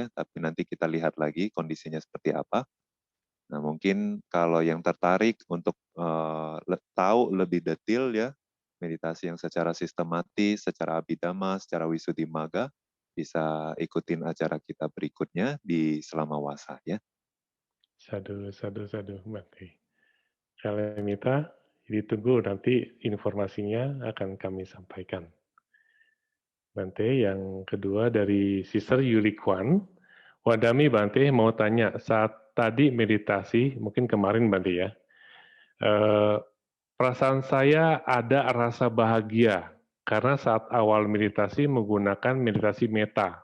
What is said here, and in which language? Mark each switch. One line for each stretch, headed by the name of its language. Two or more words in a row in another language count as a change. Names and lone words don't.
Indonesian: Tapi nanti kita lihat lagi kondisinya seperti apa. Nah, mungkin kalau yang tertarik untuk tahu lebih detail ya, meditasi yang secara sistematis, secara abhidhamma, secara Wisudimagga, bisa ikutin acara kita berikutnya di selama wasa ya.
Pali: Sadu, sadu, sadu, Bante.
Indonesian: Kalian minta ditunggu nanti informasinya akan kami sampaikan. Bante, yang kedua dari Sister Yuli Kwan.
Pali: Wadami Bante
Indonesian: mau tanya, saat tadi meditasi, mungkin kemarin Bante ya, perasaan saya ada rasa bahagia karena saat awal meditasi menggunakan meditasi meta.